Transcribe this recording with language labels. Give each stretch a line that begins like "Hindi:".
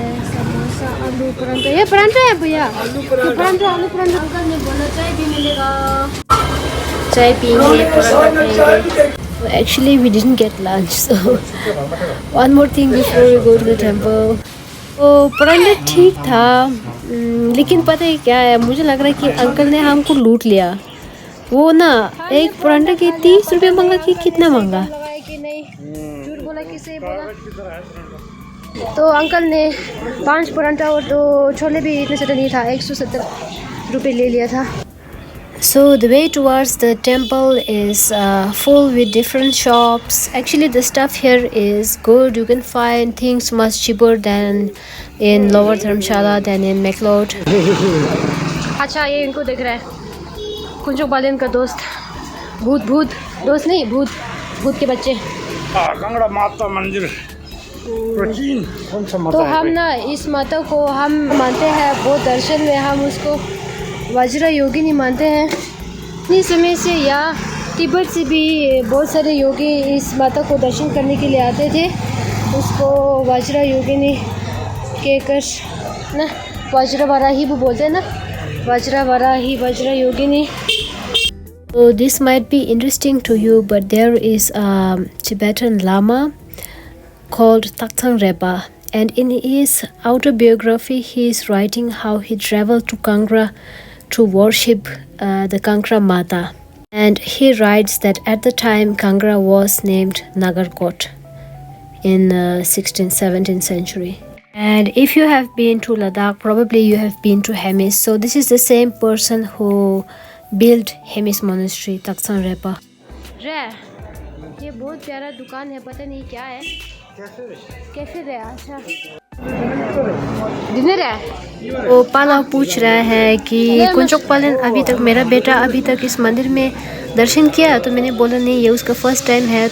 Hindi: समोसा आलू परांठा, ये परांठा है भैया, परांठा आलू परांठा। अंकल ने बोला चाय भी मिलेगा, चाय पियेंगे, परांठा खाएंगे।
English: Actually we didn't get lunch, so one more thing before we go to the temple.
Hindi: तो परांठा ठीक था, लेकिन पता है क्या है, मुझे लग रहा है कि अंकल ने हमको लूट लिया। वो ना एक परांठा के 30 रुपये मांगा कि कितना मांगा कि नहीं, झूठ बोला कि सही बोला। तो अंकल ने 5 परांठा और 2 छोले भी इतने से नहीं था, 170 रुपये ले लिया था।
English: So the way towards the temple is full with different shops. Actually the stuff here is good. You can find things much cheaper than in Lower Dharamshala than in McLeod.
Hindi: अच्छा ये इनको देख रहा है, कुंजो बालन का दोस्त, भूत दोस्त नहीं, भूत के बच्चे। कांगड़ा माता मंदिर प्राचीन कौन सा माता तो है हम ना इस माता को हम मानते हैं, बहुत दर्शन में हम उसको वज्र योगिनी मानते हैं। इतनी समय से या तिब्बत से भी बहुत सारे योगी इस माता को दर्शन करने के लिए आते थे। उसको वज्र योगिनी कहकर ना, वज्र वराही भी बोलते हैं ना, वज्र वराही, वज्र योगिनी।
English: So this might be interesting to you, but there is a Tibetan Lama called Taktsang Repa, and in his autobiography he is writing how he traveled to Kangra to worship the Kangra Mata, and he writes that at the time Kangra was named Nagarkot in 16th 17th century. And if you have been to Ladakh, probably you have been to Hemis. So this is the same person who built Hemis monastery, Taktsang Repa.
Hindi: ये बहुत प्यारा दुकान है, पता नहीं क्या है, cafe है। अच्छा डिनर है। वो पाला पूछ रहा है कि कुंचोक पालन अभी तक, मेरा बेटा अभी तक इस मंदिर में दर्शन किया, तो मैंने बोला नहीं, ये उसका फर्स्ट टाइम है।